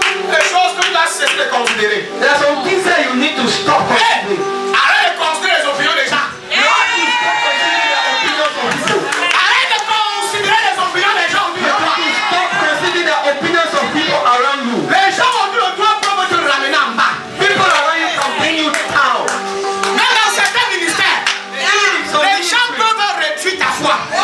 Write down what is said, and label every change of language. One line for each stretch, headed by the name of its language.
French: Les choses que tu dois cesser de considérer.
English: There are some things that you need to stop considering.
French: Arrête de considérer les opinions des gens.
English: You have to stop considering the opinions of people.
French: Arrête de considérer les opinions des gens.
English: You have to stop considering the opinions of people around you.
French: Les gens autour de toi peuvent te ramener en bas.
English: People around you can bring you down.
French: Même dans certains ministères, les gens peuvent réduire ta foi.